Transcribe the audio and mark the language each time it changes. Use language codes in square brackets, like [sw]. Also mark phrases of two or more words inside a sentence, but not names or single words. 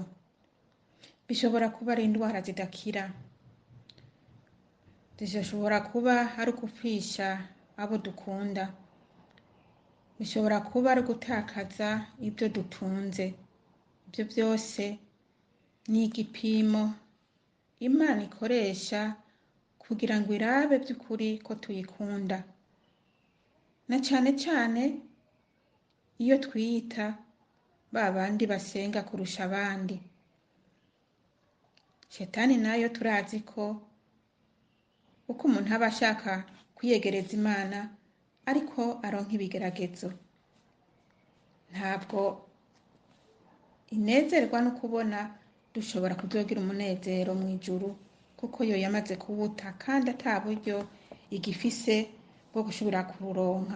[rn] Bishobora kuba ari indwara zidakira, zishobora kuba ari ukupfisha abo dukunda, bishobora kuba ari gutakaza ibyo dutunze. Ibyo byose ni igipimo Imana ikoresha kugira ngo irabe by'ukuri ko tuyikunda, na cyane cyane iyo twiyita ba bandi basenga kurusha abandi. Shetani nayo turazi ko uko umuntu aba ashaka kwiyegereza Imana ariko aronka ibigeragezo. ntabwo inezerwa no kubona dushobora kuzogira umunezero mu ijuru, kuko yo yamaze kuwuta kandi ata buryo igifise bwo gushobora kuronka.